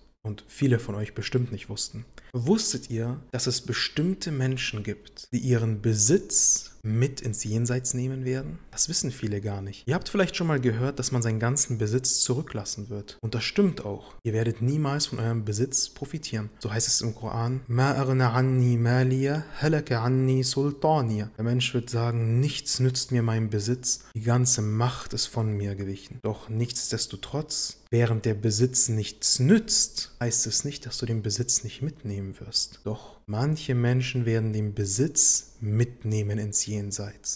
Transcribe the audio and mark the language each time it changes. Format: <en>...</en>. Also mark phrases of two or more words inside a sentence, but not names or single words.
<de>Und viele von euch bestimmt nicht wussten. Wusstet ihr, dass es bestimmte Menschen gibt, die ihren Besitz mit ins Jenseits nehmen werden? Das wissen viele gar nicht. Ihr habt vielleicht schon mal gehört, dass man seinen ganzen Besitz zurücklassen wird. Und das stimmt auch. Ihr werdet niemals von eurem Besitz profitieren. So heißt es im Koran,</de> <ar>مَا أَغْنَ عَنِّي مَالِيَ هَلَكَ عَنِّي سُلْطَانِيَ.</ar> <de>Der Mensch wird sagen, nichts nützt mir mein Besitz, die ganze Macht ist von mir gewichen. Doch nichtsdestotrotz, während der Besitz nichts nützt, heißt es nicht, dass du den Besitz nicht mitnehmen wirst. Doch manche Menschen werden den Besitz mitnehmen ins Jenseits.</de>